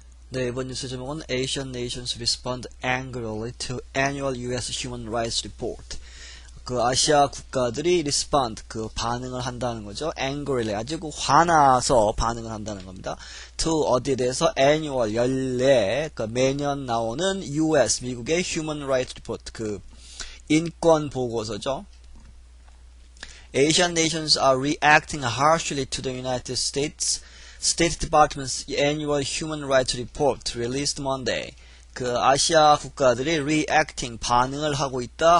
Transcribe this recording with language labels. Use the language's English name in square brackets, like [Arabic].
[Korean] 네, 이번 뉴스 제목은 [English] Asian nations respond angrily to annual U.S. Human Rights Report. [Korean] 그 아시아 국가들이 respond, 그 반응을 한다는 거죠. angrily, 아주 그 화나서 반응을 한다는 겁니다. to 어디에 대해서 annual, 연례, 그 매년 나오는 U.S. 미국의 Human Rights Report, 그 인권 보고서죠. [English] Asian nations are reacting harshly to the United States State Department's annual Human Rights Report released Monday. [Korean] 그 아시아 국가들이 reacting 반응을 하고 있다.